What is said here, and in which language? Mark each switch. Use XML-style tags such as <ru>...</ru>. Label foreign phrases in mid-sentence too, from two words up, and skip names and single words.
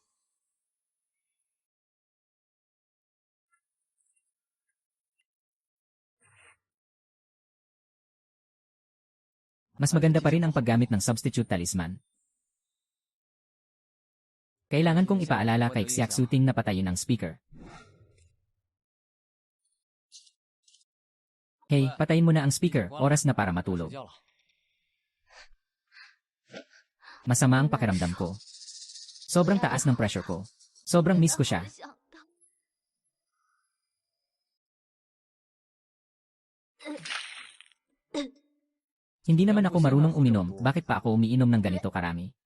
<tl>Mas maganda pa rin ang paggamit ng</tl> <en>substitute talisman.</en> <tl>Kailangan kong ipaalala kay Xiaxu Ting na patayin ang speaker. Hey, patayin mo na ang speaker, oras na para</tl> <zh>睡</zh> <tl>matulog.</tl> <zh>觉了。</zh> <tl>Masama ang pakiramdam ko. Sobrang taas ng pressure ko. Sobrang miss ko siya.</tl> <zh>想到</zh> <tl>Hindi naman ako marunong uminom, bakit pa ako umiinom ng ganito karami?</tl>